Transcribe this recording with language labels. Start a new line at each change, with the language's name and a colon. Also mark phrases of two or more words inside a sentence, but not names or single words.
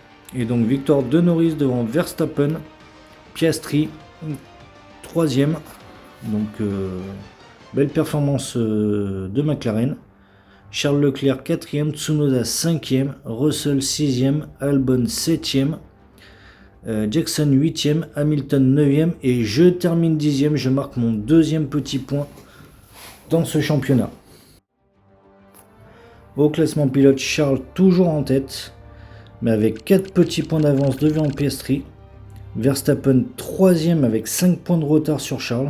French: Et donc victoire de Norris devant Verstappen, Piastri 3e. Donc belle performance de McLaren. Charles Leclerc 4e, Tsunoda 5e, Russell 6e, Albon 7e, Jackson 8e, Hamilton 9e et je termine 10e, je marque mon 2e petit point dans ce championnat. Au classement pilote, Charles toujours en tête, mais avec 4 petits points d'avance devant Piastri. Verstappen 3e avec 5 points de retard sur Charles.